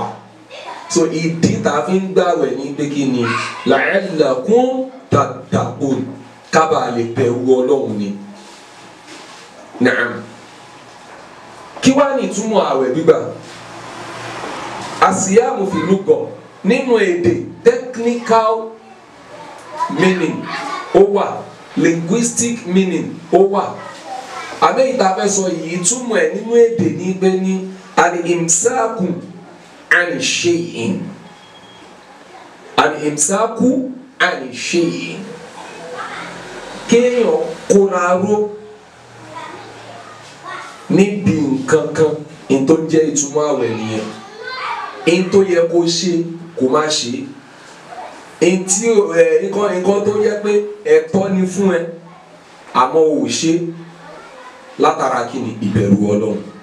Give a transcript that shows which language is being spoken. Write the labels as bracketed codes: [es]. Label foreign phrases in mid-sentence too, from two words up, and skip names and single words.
[yo] So ìdí tá a fi ń gbààwẹ̀ ní pé kíni, [ar] لعلكم تتقون, [yo] kábà lè bẹ̀rù Ọlọ́run ni. Naam. Kí wá ní ìtumọ̀ àwẹ̀ gbígbà? [ar] الصيام في اللغة, [yo] nínú èdè [en] technical meaning [yo] ó wà, [en] linguistic meaning [yo] ó wà. Àbẹ́ ìtafẹ́ sọ yìí túmọ̀ ẹ̀ nínú èdè ní pé ní [ar] الإمساك عن شيء, الإمساك عن شيء, [yo] kéèyàn kóra ró níbi nǹkan kan, in tó jẹ́ ìtumọ̀ àwẹ̀ nìyẹn. In tó yẹ kó ṣe kó má ṣe, in tí nǹkan tó yẹ pé ẹ̀tọ́ ni fún ẹ àmọ́ ò ṣe látara kíni, ìbẹ̀rù Ọlọ́run.